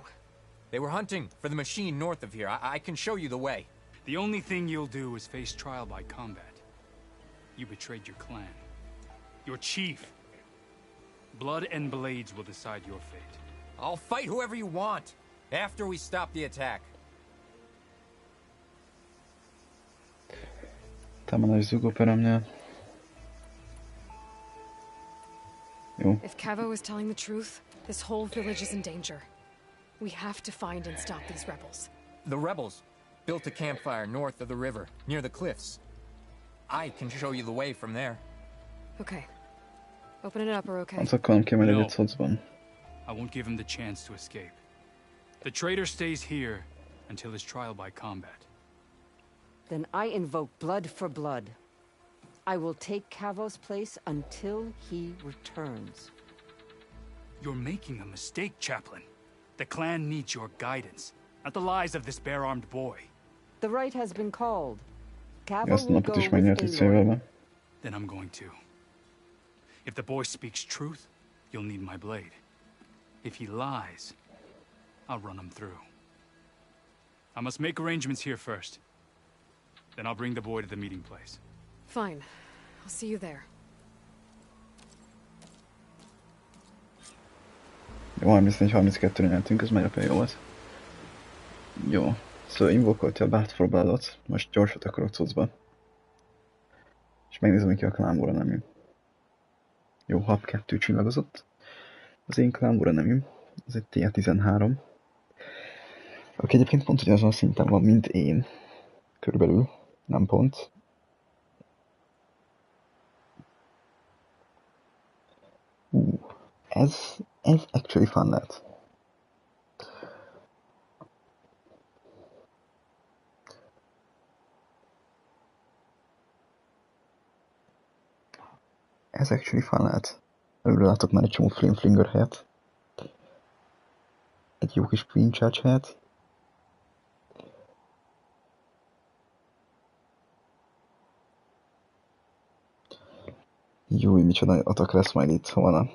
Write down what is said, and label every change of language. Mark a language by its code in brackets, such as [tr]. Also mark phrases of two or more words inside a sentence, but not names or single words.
[en] They were hunting for the machine north of here. I can show you the way. The only thing you'll do is face trial by combat. You betrayed your clan. Your chief. Blood and blades will decide your fate. I'll fight whoever you want, after we stop the attack. [hu] Támadás zugóperemnél. Jó. [en] If Cavo is telling the truth, this whole village is in danger. We have to find and stop these rebels. The rebels built a campfire north of the river, near the cliffs. I can show you the way from there. Okay. Open it up, or okay? [hu] Az akarom kimenni egy szocban. [en] I won't give him the chance to escape. The traitor stays here until his trial by combat. Then I invoke blood for blood. I will take Cavo's place until he returns. You're making a mistake, Chaplain. The clan needs your guidance, not the lies of this bare-armed boy. The right has been called. Cavo [hu] Ezt [en] will [hu] napot [en] go [hu] is megnyert itt [en] with [hu] szévelbe. [en] Aloy. Then I'm going to. If the boy speaks truth, you'll need my blade. If he lies, I'll run him through. I must make arrangements here first. Then I'll bring the boy to the meeting place. Fine. I'll see you there. [hu] Jó, 34-32-re nyertünk, ez nagyon jó volt. Jó, szóval invokolta a [en] Bat for Blood- [hu] ot, most gyorsat akarok cuccba. És megnézem, ki a Clanbora nemű. Jó, Hab 2 csillagozott. Az én Clanbora nemű, az egy T13. Aki egyébként pont ugyanazon a szinten van, mint én. Körülbelül, nem pont. Ez [en] actually fun [hu] lehet. Ez [en] actually fun [hu] lehet. Előre látok már egy csomó flinger helyet. Egy jó kis Queen Charge helyet. Jó, micsoda atak lesz majd itt, ha van a...